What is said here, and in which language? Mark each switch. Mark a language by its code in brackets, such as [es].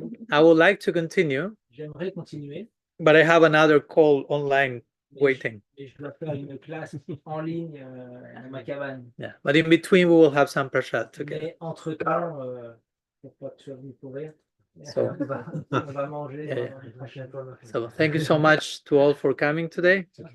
[en] I would like to continue, [fr] J'aimerais continuer, [en] but I have another call online waiting. [fr] et je dois faire une classe en ligne à ma cabane. [en] Yeah, but in between we will have some prasad together. [fr] Mais entre-temps, pour pas que tu sois venu courir, [en] So- [fr] on va manger. [en] Yeah. [fr] la prochaine fois. [en] So thank you so much to all for coming today.